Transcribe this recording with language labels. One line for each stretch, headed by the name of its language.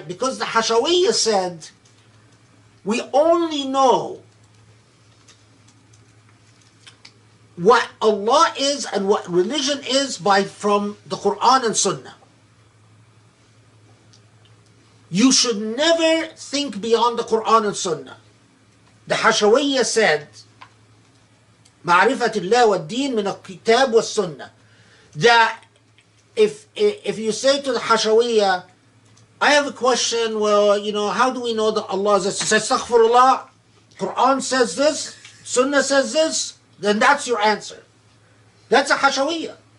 English: Because the Hashawiyya said, we only know what Allah is and what religion is from the Quran and Sunnah. You should never think beyond the Quran and Sunnah. The Hashawiyya said,
Arabic: معرفة الله والدين من الكتاب والسنة.
English: That if you say to the Hashawiyya, I have a question, well, how do we know that Allah is this? He says, Astaghfirullah, Quran says this, Sunnah says this, then that's your answer. That's a Hashawiyya.